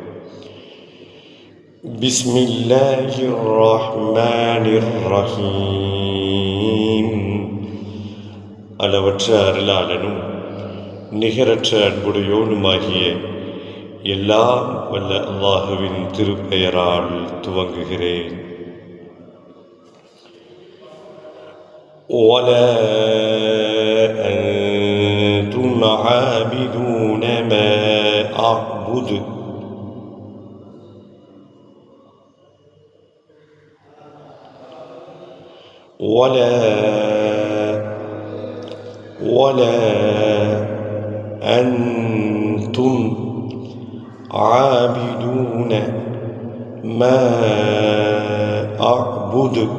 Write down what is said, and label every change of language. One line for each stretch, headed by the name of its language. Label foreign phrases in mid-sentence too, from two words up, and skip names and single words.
Arabic: بسم الله الرحمن الرحيم.
Tamil: அளவற்ற அருளாளனும் நிகரற்ற அன்புடையோனுமாகிய எல்லாம் வல்ல அல்லாஹுவின் திருப்பெயரால் துவங்குகிறேன்.
Arabic: وَلَا أَنْتُمْ عَابِدُونَ مَا أَعْبُدُ. وَلَا أَنْتُمْ عَابِدُونَ مَا أَعْبُدُ.